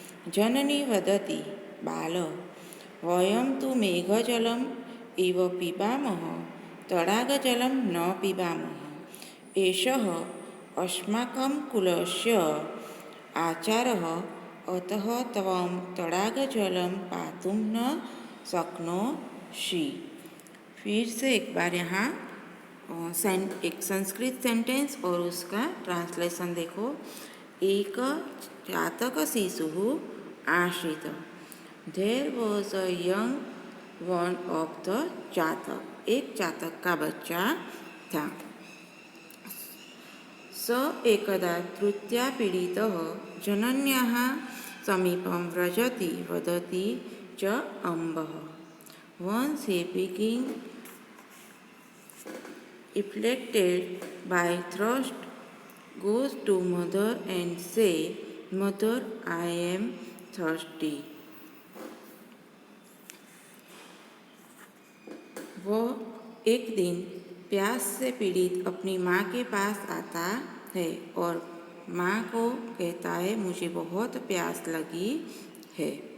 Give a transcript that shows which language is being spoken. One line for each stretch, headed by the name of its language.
Sanskrit: जननी वदति, बाल, वयं तु मेघजलम् एव पिबामः, तडागजलं न पिबामः। एषः अस्माकं कुलस्य आचारः, अतः त्वं तडागजलं पातुं न शक्नोषि।
Hindi: फिर से एक बार यहाँ एक संस्कृत सेंटेंस और उसका ट्रांसलेशन देखो।
Sanskrit: एक चातकशिशुः आसीत्।
English: There was a young one of the चातक।
Hindi: एक चातक का बच्चा था।
Sanskrit: स एकदा तृतीया पीडितः जनन्याः समीपं व्रजति वदति च अम्बः।
English: Once he became afflicted by thirst, goes to mother and say, "Mother, I am thirsty."
Hindi: वह एक दिन प्यास से पीड़ित अपनी माँ के पास आता है और माँ को कहता है, मुझे बहुत प्यास लगी है।